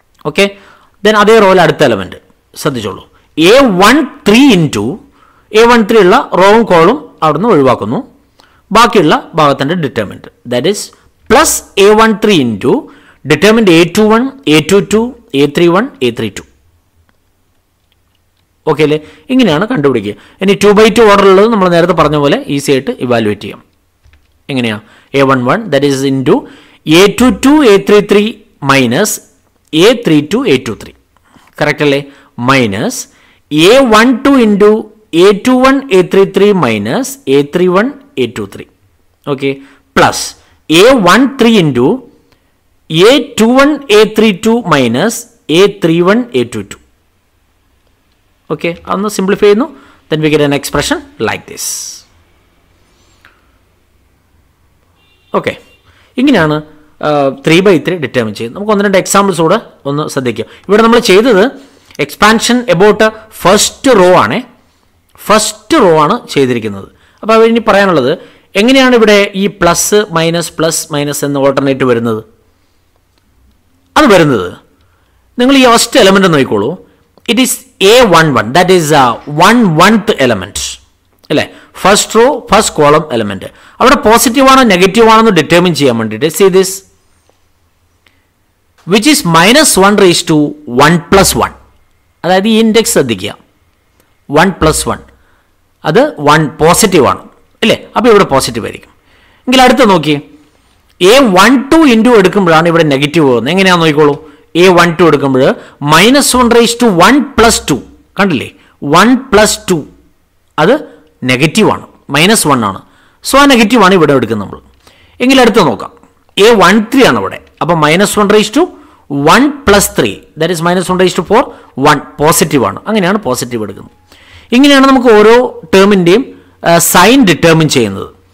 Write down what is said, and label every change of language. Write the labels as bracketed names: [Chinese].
[Malayalam] Okay, then അതേ റോയിൽ അടുത്ത element ശ്രദ്ധിച്ചോളൂ. A13 ഇൻറ്റു A13 ഉള്ള റോവും കോളും അവിടുന്ന് ഒഴിവാക്കുന്നു, ബാക്കിയുള്ള ഭാഗത്തിൻ്റെ determinant [English] that is plus [Malayalam] A13 into determinant A21, A22, A31, A32. Okay അല്ലേ? ഇങ്ങനെയാണ് കണ്ടുപിടിക്കുക. ഇനി 2/2 ഓർഡറുള്ളത് നമ്മൾ നേരത്തെ പറഞ്ഞ പോലെ ഈസി ആയിട്ട് ഇവാലുവേറ്റ് ചെയ്യാം. എങ്ങനെയാണ്? A11 that is into A22, A33 minus A32, A23. Correct അല്ലേ? Minus A12 into A21, A33 minus A31, A23. Okay, plus A13 into A21, A32 minus A31, A22. Okay, അതൊന്ന് സിംപ്ലിഫൈ ചെയ്യുന്നു. [English] Then we get an expression like this. [Malayalam] Okay, ഇങ്ങനെയാണ് 3/3 determine ചെയ്യുന്നത്. നമുക്ക് 1-2 examples കൂടെ ഒന്ന് ശ്രദ്ധിക്കാം. ഇവിടെ നമ്മൾ ചെയ്തത് [English] expansion about first row [Malayalam] ആണ്. ഫസ്റ്റ് റോ ആണ് ചെയ്തിരിക്കുന്നത്. അപ്പോൾ ഇനി പറയാനുള്ളത് എങ്ങനെയാണ് ഇവിടെ ഈ പ്ലസ് മൈനസ് എന്ന് ഓൾട്ടർനേറ്റ് വരുന്നത്? അത് വരുന്നത് നിങ്ങൾ ഈ ഫസ്റ്റ് എലമെന്റ് നോക്കിക്കോളൂ. [English] it is A11 that is [Malayalam] 1/1th element അല്ലേ? First row first column element. അവിടെ പോസിറ്റീവ് ആണോ നെഗറ്റീവ് ആണോ എന്ന് ഡിറ്റർമിൻ ചെയ്യാൻ വേണ്ടിയിട്ട് [English] See this which is -1 raised to 1 + 1. [Malayalam] അതായത് ഈ ഇൻഡെക്സ് ശ്രദ്ധിക്കുക, 1 + 1 അത് 1 പോസിറ്റീവ് ആണ് അല്ലേ? അപ്പോൾ ഇവിടെ പോസിറ്റീവ് ആയിരിക്കും. എങ്കിൽ അടുത്ത് നോക്കി, A12 ഇൻറ്റു എടുക്കുമ്പോഴാണ് ഇവിടെ നെഗറ്റീവ് പോകുന്നത്. എങ്ങനെയാണെന്ന് നോക്കിക്കോളൂ. A12 എടുക്കുമ്പോൾ -1 raised to 1 + 2 കണ്ടില്ലേ? 1 + 2 അത് നെഗറ്റീവാണ്, -1 ആണ്. സോ ആ നെഗറ്റീവാണ് ഇവിടെ എടുക്കുന്നത് നമ്മൾ. എങ്കിൽ അടുത്ത് നോക്കാം, A13 ആണ് ഇവിടെ. അപ്പോൾ -1 raised to 1 + 3 that is -1 raised to 4 1 positive ആണ്. അങ്ങനെയാണ് പോസിറ്റീവ് എടുക്കുന്നത്. ഇങ്ങനെയാണ് നമുക്ക് ഓരോ ടേമിൻ്റെയും സൈൻ ഡിറ്റർമിൻ ചെയ്യുന്നത്.